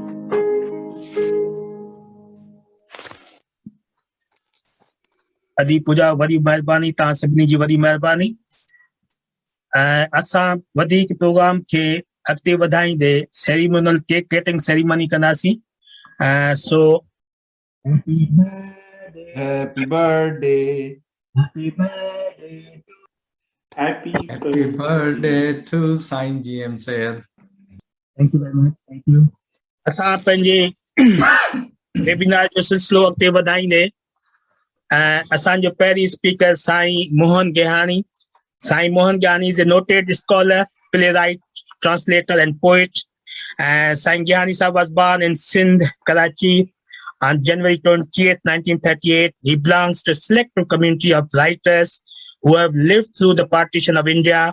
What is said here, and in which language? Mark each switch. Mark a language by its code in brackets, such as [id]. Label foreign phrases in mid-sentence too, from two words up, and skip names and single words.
[sd] अदी पूजा वरी महिरबानी तव्हां सभिनी जी वरी महिरबानी असां वधीक प्रोग्राम खे अॻिते वधाईंदे [en] ceremonial cake cutting ceremony [sd] कंदासीं सो [en] Happy birthday. Happy birthday to Happy Happy birthday to Syed GM Syed. Thank you very much. Thank you. [sd] असां पंहिंजे वेबिनार जो सिलसिलो अॻिते वधाईंदे असांजो पहिरीं स्पीकर साईं मोहन गेहाणी [en] is a noted scholar, playwright, translator and poet. Syed Gehani Sahib was born in Sindh, Karachi on January 28, 1938. He belongs to a selective community of writers who have lived through the partition of India.